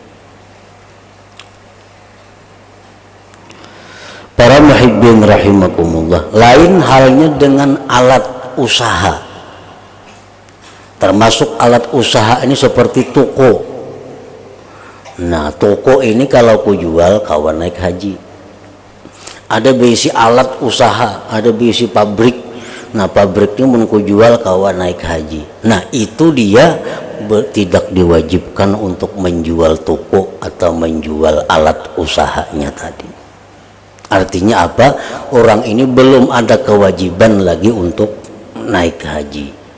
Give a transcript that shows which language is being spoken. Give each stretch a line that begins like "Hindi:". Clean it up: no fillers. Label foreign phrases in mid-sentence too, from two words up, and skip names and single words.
Indonesian: Para
Arabic: محبين رحمكم الله,
Indonesian: lain halnya dengan alat usaha. Termasuk alat usaha ini seperti toko.
Banjar: Nah, toko ini kalau ku jual kawan naik haji. Ada bisi alat usaha, ada bisi pabrik. Nah, pabriknya mun ku jual kawan naik haji.
Indonesian: Nah, itu dia tidak diwajibkan untuk menjual toko atau menjual alat usahanya tadi. Artinya apa? Orang ini belum ada kewajiban lagi untuk naik haji.